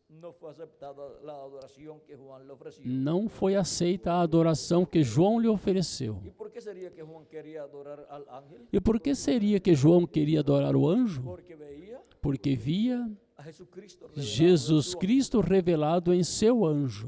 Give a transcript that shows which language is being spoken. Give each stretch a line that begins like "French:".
Spanish: no fue aceptada la adoración que Juan le ofreció.
Portuguese: não foi aceita a adoração que João lhe ofereceu.
Spanish: ¿Y por qué sería que Juan quería adorar al ángel?
Portuguese: E por que seria que João queria adorar o anjo?
Spanish: Porque veía
Portuguese: Porque via
Spanish: a Jesucristo revelado en
Portuguese: Jesus
Spanish: su
Portuguese: Cristo revelado em seu anjo.